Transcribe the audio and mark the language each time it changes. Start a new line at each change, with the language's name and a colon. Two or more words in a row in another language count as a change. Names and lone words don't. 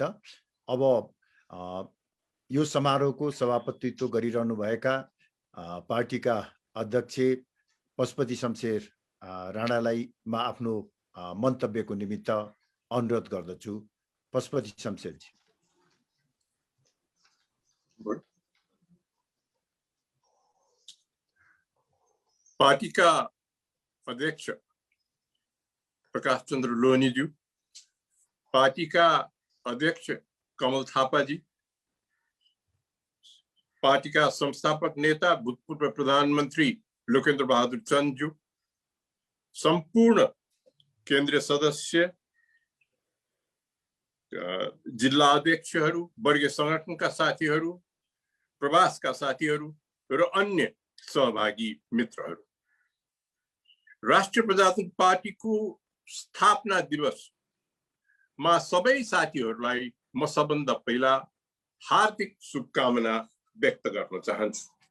Nepali: अब यो समारोहको सभापतित्व गरिरहनु भएका पार्टीका अध्यक्ष पशुपति शमशेर राणालाई म आफ्नो मन्तव्यको निमित्त अनुरोध गर्दछु। पशुपति शमशेरजी।
Hindi: पार्टी का अध्यक्ष प्रकाश चंद्र लोहनी जी, पार्टी का अध्यक्ष कमल थापा जी, पार्टी का संस्थापक नेता भूतपूर्व प्रधानमंत्री लोकेन्द्र बहादुर चंद जी, संपूर्ण केंद्रीय सदस्य,
Nepali: जिल्ला अध्यक्षहरू, वर्गीय संगठनका साथीहरू, प्रवासका साथीहरू र अन्य सहभागी मित्रहरू, राष्ट्रिय प्रजातन्त्र पार्टीको स्थापना दिवसमा सबै साथीहरूलाई म सबभन्दा पहिला हार्दिक शुभकामना व्यक्त गर्न चाहन्छु।